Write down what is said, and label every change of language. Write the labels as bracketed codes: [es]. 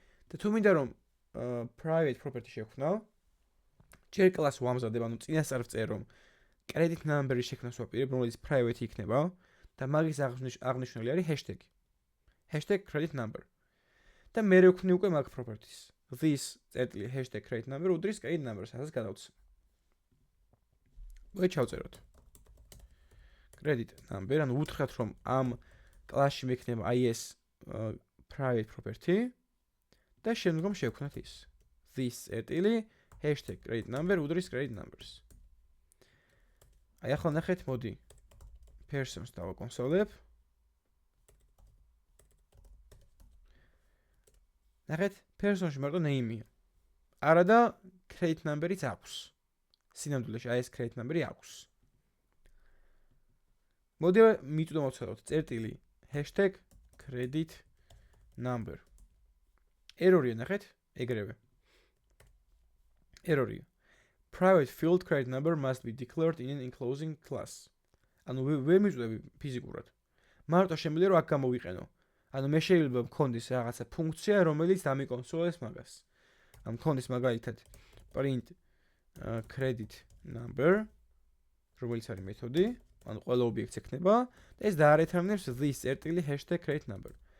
[ka] და თუ მინდა რომ private property შევქმნო, ჯერ კლასს ვამზადებ, ანუ წინასწარ ვწერ რომ credit number-ის შექმნას ვაპირებ, რომელიც private იქნება და მაგის აღნიშნული არის hashtag. hashtag credit number. და მე ვქნი უკვე მაგ properties. this წერტილი hashtag credit number უდრის credit number-ს, ასაც გადავცემ. ჩავწეროთ. credit number, ანუ უთხრათ რომ ამ კლასში მექნება აი ეს private property და შემდგომ შევქმნათ ის. this წერტილი hashtag credit number უდრის credit numbers. აი ახლა ნახეთ, მოდი persons დავაკონსოლებ. ნახეთ, person-ში მარტო name-ია. არა და credit number-იც აქვს. სინამდვილეში აი ეს credit number-ი აქვს. მოდი მიწვდო მოვცადოთ წერტილი hashtag credit number. error-ია ნახეთ, ეგრევე. error-ია. [en] Private field credit number must be declared in an enclosing class. [ka] ანუ ვერ მიწვდები ფიზიკურად. მარტო შემიძლია რომ აქ გამოვიყენო. ანუ მე შეიძლება მქონდეს რაღაცა ფუნქცია, რომელიც დამიკონსოლებს მაგას. ამ მქონდეს მაგალითად print credit number, რომელიც არის მეთოდი, ანუ ყველა ობიექტს ექნება და ეს დაარეთამნებს this წერტილი hashtag credit number.